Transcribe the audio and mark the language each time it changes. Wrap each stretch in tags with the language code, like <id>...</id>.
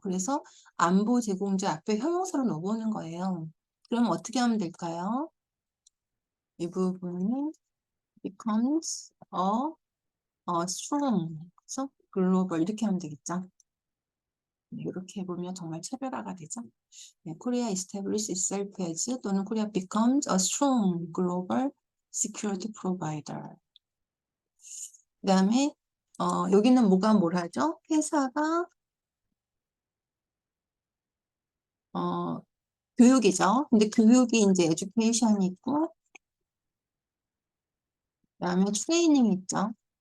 <ko>그래서 안보 제공자 앞에 형용사로 넣어보는 거예요. 그럼 어떻게 하면 될까요? 이 부분은</ko> <en>becomes a strong,</en> <ko>그래서 글로벌 이렇게 하면 되겠죠. 네, 이렇게 해보면 정말 차별화가 되죠.</ko> <en>네, Korea establishes itself as</en> <ko>또는</ko> <en>Korea becomes a strong global security provider.</en> <ko>그다음에 여기는 뭐가 뭐라죠? 회사가 어, 교육이죠. 근데 교육이 이제 education이 있고 그다음에 트레이닝이 있죠.</ko>